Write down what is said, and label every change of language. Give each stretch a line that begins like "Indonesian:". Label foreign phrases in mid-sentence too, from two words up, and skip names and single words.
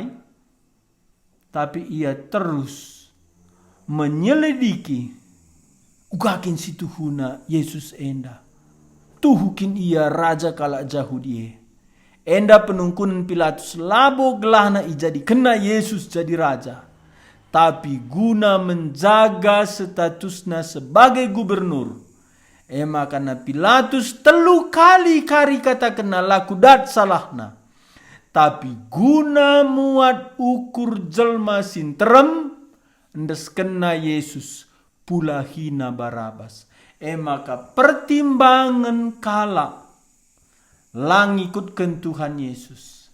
Indonesian: Tapi ia terus menyelidiki.
Batak Karo: Ugakin si tuhuna Yesus enda. Tuhukin ia raja kala Yahudi. Enda penungkunan Pilatus labo gelahna ijadi kena Yesus jadi raja.
Indonesian: tapi guna menjaga statusnya sebagai gubernur.
Batak Karo: Karena Pilatus 3 kali kata kena laku dat salahna. Tapi guna muat ukur jelma sinterem, ndes kena Yesus pula hina Barabas. Maka pertimbangan kala lang ikutkan Tuhan Yesus.